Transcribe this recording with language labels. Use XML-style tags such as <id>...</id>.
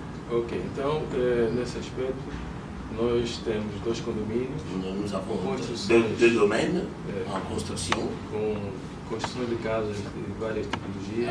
<pt>Ok, então, nesse aspecto, nós temos dois condomínios.</pt> <fr>Nous avons</fr> <pt>construções,</pt> <fr>deux domaines en construction.</fr> <pt>Com construção de casas de várias tipologias,</pt>